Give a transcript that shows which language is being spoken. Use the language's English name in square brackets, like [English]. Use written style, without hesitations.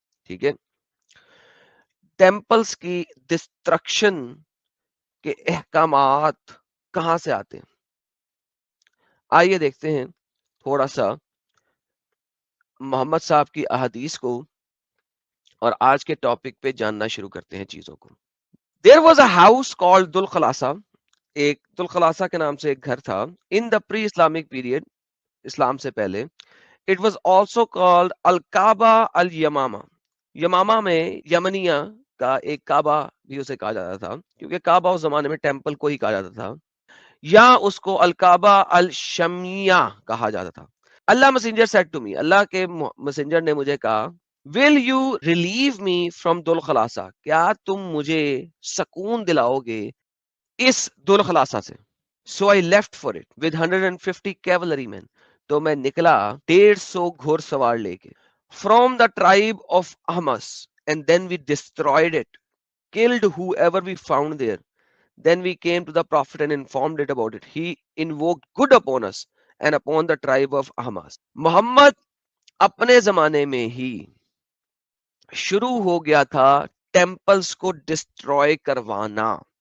[Urdu] ٹھیک ہے, ٹیمپلز کی ڈسٹرکشن کے احکامات کہاں سے آتے ہیں. آئیے دیکھتے ہیں تھوڑا سا محمد صاحب کی احادیث کو اور آج کے ٹاپک پہ جاننا شروع کرتے ہیں چیزوں کو. [English] There was a house called Dhul Khalasa. [Urdu] ایک دل خلاصہ کے نام سے ایک گھر تھا. [English] In the pre-Islamic period, [Urdu] اسلام سے پہلے. [English] It was also called Al-Kaaba Al-Yamama. [Urdu] یمامہ میں یمنیہ کا ایک کعبہ بھی اسے کہا جاتا تھا, کیونکہ کعبہ اس زمانے میں ٹیمپل کو ہی کہا جاتا تھا, یا اس کو الکعبہ الشمیہ کہا جاتا تھا. [English] اللہ messenger said to me, [Urdu] اللہ کے messenger نے مجھے کہا, [English] will you relieve me from Dhul Khalasa? [Urdu] کیا تم مجھے سکون دلاؤ گے اس دل خلاصہ سے. [English] So I left for it with 150 cavalry men. [Urdu] تو میں نکلا 150 گھوڑ سوار لے کے. [English] From the tribe of Ahmas, and then we destroyed it, killed whoever we found there. Then we came to the prophet and informed it about it. He invoked good upon us and upon the tribe of Ahmas. [Urdu] محمد اپنے زمانے میں ہی شروع ہو گیا تھا temples کو destroy کروانا.